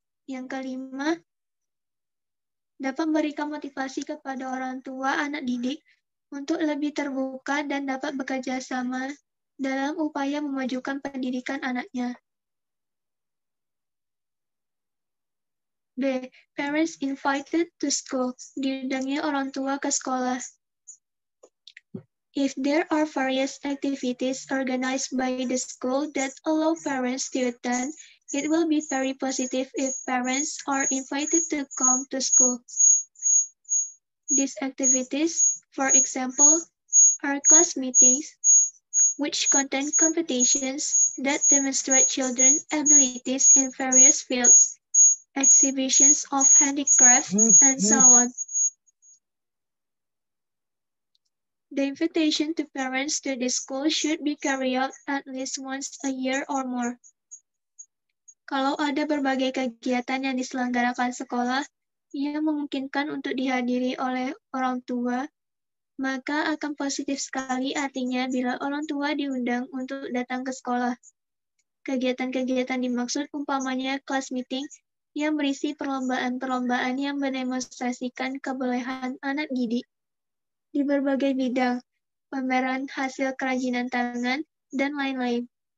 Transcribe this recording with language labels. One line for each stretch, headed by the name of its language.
Indonesian: Yang kelima, dapat memberikan motivasi kepada orang tua anak didik untuk lebih terbuka dan dapat bekerja sama dalam upaya memajukan pendidikan anaknya. B.
English: Parents invited to school.
Indonesian: Diundangnya orang tua ke sekolah.
English: If there are various activities organized by the school that allow parents to attend, it will be very positive if parents are invited to come to school. These activities, for example, are class meetings, which contain competitions that demonstrate children's abilities in various fields, exhibitions of handicraft, and so on. The invitation to parents to the school should be carried out at least once a year or more.
Indonesian: Kalau ada berbagai kegiatan yang diselenggarakan sekolah yang memungkinkan untuk dihadiri oleh orang tua, maka akan positif sekali artinya bila orang tua diundang untuk datang ke sekolah. Kegiatan-kegiatan dimaksud umpamanya kelas meeting yang berisi perlombaan-perlombaan yang mendemonstrasikan kebolehan anak didik di berbagai bidang, pameran hasil kerajinan tangan, dan lain-lain.